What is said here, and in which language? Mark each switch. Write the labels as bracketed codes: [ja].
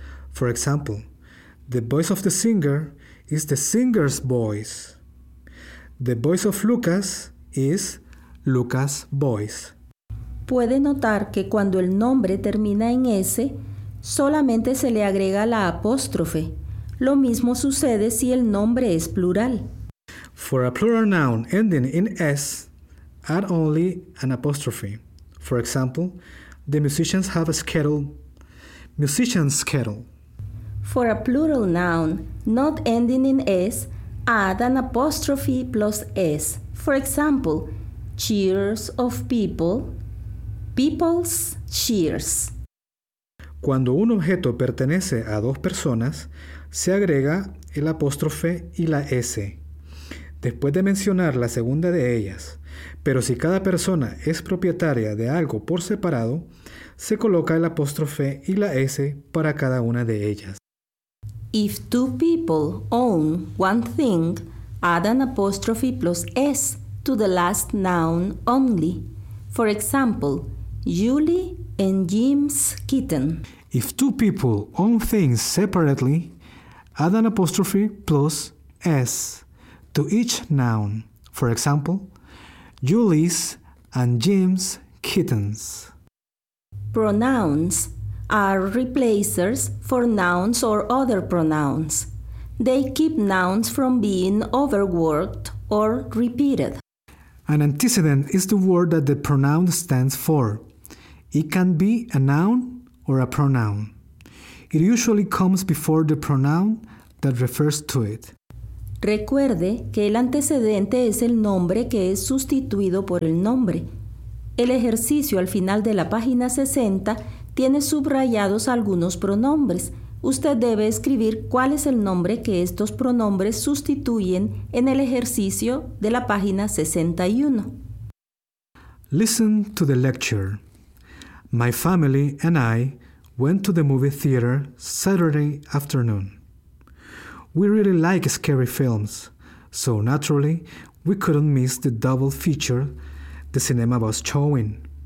[en] For example, the voice of the singer is the singer's voice. The voice of Lucas is Lucas' voice. [es] Puede notar que cuando el nombre termina en S, solamente se le agrega la apóstrofe. Lo mismo sucede si el nombre es plural. [en] For a plural noun ending in S, add only an apostrophe. For example, the musicians have a schedule. Musician's schedule. For a plural noun not ending in S, add an apostrophe plus S. For example, cheers of people, people's cheers. [es] Cuando un objeto pertenece a dos personas, se agrega el apóstrofe y la S, después de mencionar la segunda de ellas. Pero si cada persona es propietaria de algo por separado, se coloca el apóstrofe y la S para cada una de ellas. [en] If two people own one thing, add an apostrophe plus S to the last noun only. For example, Julie and Jim's kitten. If two people own things separately, add an apostrophe plus S to each noun. For example, Julie's and Jim's kittens. Pronouns are replacers for nouns or other pronouns. They keep nouns from being overworked or repeated. An antecedent is the word that the pronoun stands for. It can be a noun or a pronoun. It usually comes before the pronoun that refers to it. [es] Recuerde que el antecedente es el nombre que es sustituido por el nombre. El ejercicio al final de la página 60 tiene subrayados algunos pronombres. Usted debe escribir cuál es el nombre que estos pronombres sustituyen en el ejercicio de la página 61. [en] Listen to the lecture. My family and I went to the movie theater Saturday afternoon. We really like scary films, so naturally we couldn't miss the double feature the cinema was showing.